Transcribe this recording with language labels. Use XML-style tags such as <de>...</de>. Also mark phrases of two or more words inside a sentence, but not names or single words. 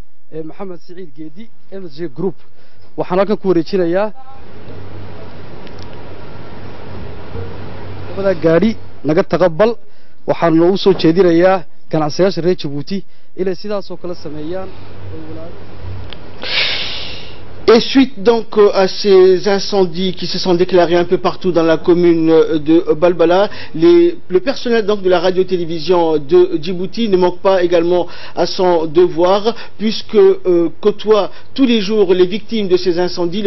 <so>Mohamed Saïd Guedi MSG Group waxaan halkan ku wareejinayaa wada gaari naga taqabbal waxaan loo soo jeedinayaa ganacsiyaasha reer Djibouti inay sidaas oo kala sameeyaan.</so> <fr>Et suite donc à ces incendies qui se sont déclarés un peu partout dans la commune de Balbala, le personnel donc de la radio-télévision de Djibouti ne manque pas également à son devoir puisque côtoie tous les jours les victimes de ces incendies.</fr>